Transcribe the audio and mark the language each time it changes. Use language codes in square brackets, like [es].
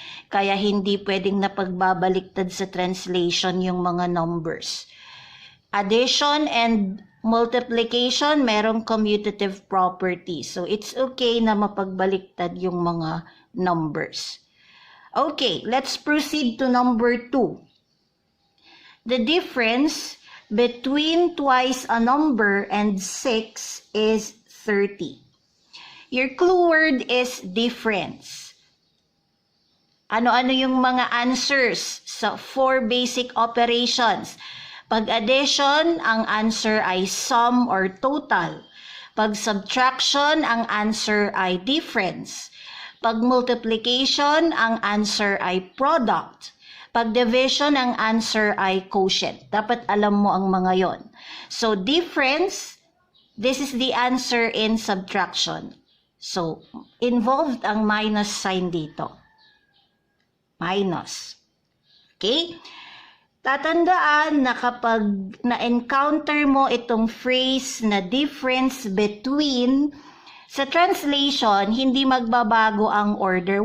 [tl] Kaya hindi pwedeng napagbabaliktad sa translation yung mga numbers. [en] Addition and multiplication, merong commutative property. So, it's okay [tl] na mapagbaliktad yung mga numbers. [en] Okay, let's proceed to number 2. The difference between twice a number and 6 is 30. Your clue word is difference. [tl] Ano-ano yung mga answers sa 4 basic operations? Pag addition, ang answer ay sum or total. Pag subtraction, ang answer ay difference. Pag multiplication, ang answer ay product. Pag division, ang answer ay quotient. Dapat alam mo ang mga yon. [en] So, difference, this is the answer in subtraction. [tl] So, involved ang minus sign dito. Minus. Okay? Tatandaan na kapag na-encounter mo itong phrase na difference between, sa translation, hindi magbabago ang order.